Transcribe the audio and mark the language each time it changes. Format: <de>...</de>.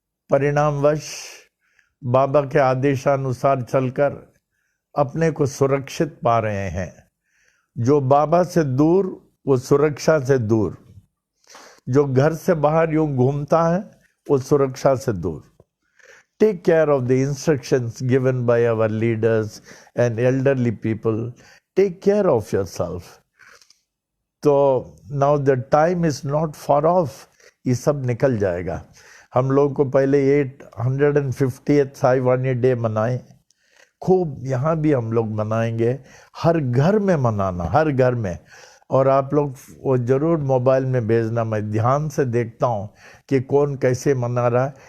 <hi>परिणामवश बाबा के आदेशानुसार चलकर अपने को सुरक्षित पा रहे हैं। जो बाबा से दूर वो सुरक्षा से दूर, जो घर से बाहर यूं घूमता है वो सुरक्षा से दूर।</hi> <en>Take care of the instructions given by our leaders and elderly people. Take care of yourself. तो now the time is not far off.</en> <hi>ये सब निकल जाएगा। हम लोग को पहले 850th साई वाणी डे मनाए, खूब यहाँ भी हम लोग मनाएंगे। हर घर में मनाना, हर घर में। और आप लोग वो जरूर मोबाइल में भेजना, मैं ध्यान से देखता हूँ कि कौन कैसे मना रहा है।</hi>